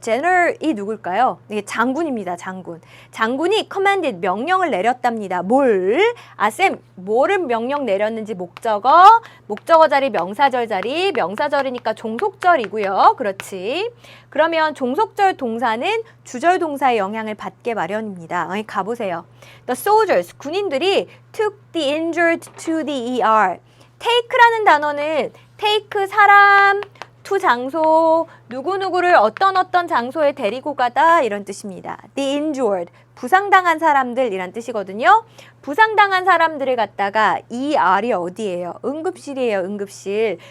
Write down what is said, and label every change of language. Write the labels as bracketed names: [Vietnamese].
[Korean] general이 누굴까요? 이게 장군입니다. 장군. 장군이 commanded 명령을 내렸답니다. 뭘? 아, 쌤, 뭐를 명령 내렸는지 목적어, 목적어 자리 명사절 자리, 명사절이니까 종속절이고요. 그렇지. 그러면 종속절 동사는 주절 동사의 영향을 받게 마련입니다. 가보세요. [English] The soldiers, [Korean] 군인들이 [English] took the injured to the ER. [Korean] take라는 단어는 take 사람, to 장소, 누구누구를 어떤 장소에 데리고 가다 이런 뜻입니다. The injured, 부상당한 사람들 이란 뜻이거든요. 부상당한 사람들을 갖다가 ER이 어디예요? 응급실이에요. 응급실.